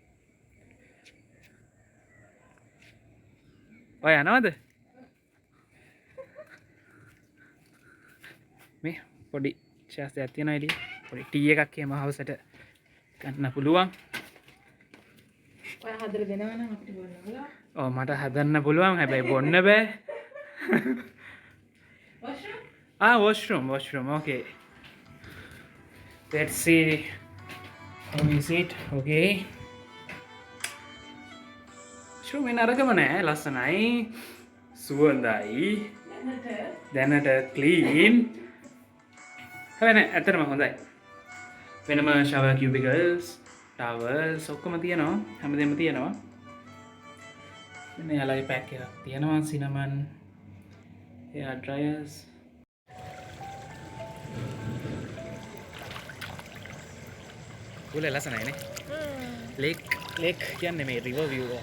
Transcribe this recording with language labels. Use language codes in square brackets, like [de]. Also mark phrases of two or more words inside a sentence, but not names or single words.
[si] ඔය යනවද මේ පොඩි ශාස්ත්‍රයක් තියෙනවා එළිය පොඩි ටී එකක් එහෙම හවසට ගන්න පුළුවන් ඔය හදලා දෙනවා නම් අපිට බොන්න පුළුවන්. ඔව් මට හදන්න පුළුවන් හැබැයි බොන්න බෑ. [en] washroom. Okay. Let's see. How is it? Okay. [si] washroom එක නරකම නෑ ලස්සනයි. සුවඳයි. දැනට clean. හැබැයි නෑ ඇත්තටම හොඳයි. වෙනම [en] shower cubicles, [si] towels ඔක්කොම තියෙනවා. හැමදේම තියෙනවා. මෙන්න යාලගේ පැක් එකක් තියෙනවා. [en] cinnamon hair dryers. [si] උල ලස්සනයිනේ. ලේක් කියන්නේ මේ [en] river view [si] එක.